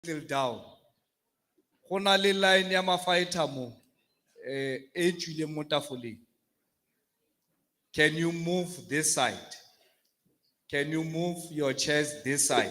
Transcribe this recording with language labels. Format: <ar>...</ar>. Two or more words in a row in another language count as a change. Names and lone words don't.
<en>Little down.</en> <tn>Hona le line ya mafighter mo. E tswile mo tafoleng.</tn> <en>Can you move this side? Can you move your chairs this side?</en>